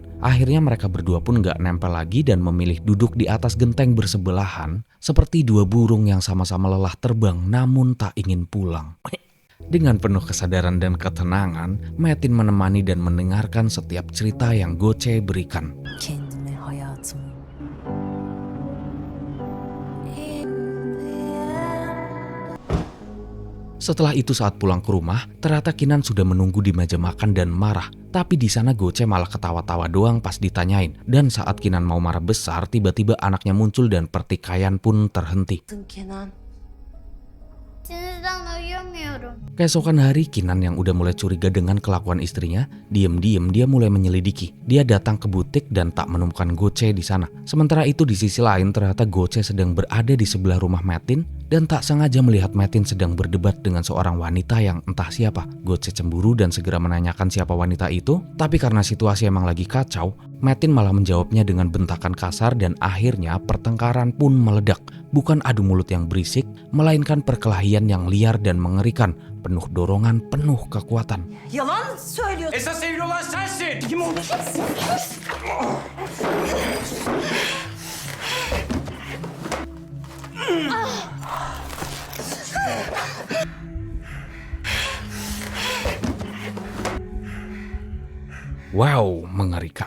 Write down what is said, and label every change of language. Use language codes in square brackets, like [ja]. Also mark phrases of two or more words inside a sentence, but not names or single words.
[id] Akhirnya mereka berdua pun gak nempel lagi dan memilih duduk di atas genteng bersebelahan seperti dua burung yang sama-sama lelah terbang namun tak ingin pulang. Dengan penuh kesadaran dan ketenangan, Metin menemani dan mendengarkan setiap cerita yang Goce berikan. [tr] Kendime, hayatımı. [id] Setelah itu saat pulang ke rumah, ternyata Kinan sudah menunggu di meja makan dan marah. Tapi di sana Goce malah ketawa-tawa doang pas ditanyain. Dan saat Kinan mau marah besar, tiba-tiba anaknya muncul dan pertikaian pun terhenti. [tr] Kenan. Sinirden uyuyamıyorum. [id] Keesokan hari, Kinan yang udah mulai curiga dengan kelakuan istrinya, diam-diam dia mulai menyelidiki. Dia datang ke butik dan tak menemukan Goce di sana. Sementara itu di sisi lain ternyata Goce sedang berada di sebelah rumah Metin dan tak sengaja melihat Metin sedang berdebat dengan seorang wanita yang entah siapa. Goce cemburu dan segera menanyakan siapa wanita itu, tapi karena situasi emang lagi kacau, Metin malah menjawabnya dengan bentakan kasar dan akhirnya pertengkaran pun meledak. Bukan adu mulut yang berisik, melainkan perkelahian yang liar dan mengerikan, penuh dorongan, penuh kekuatan. [tr] Yalan söylüyorsun. Esas evli olan sensin. Kim o? [id] Wow, mengerikan.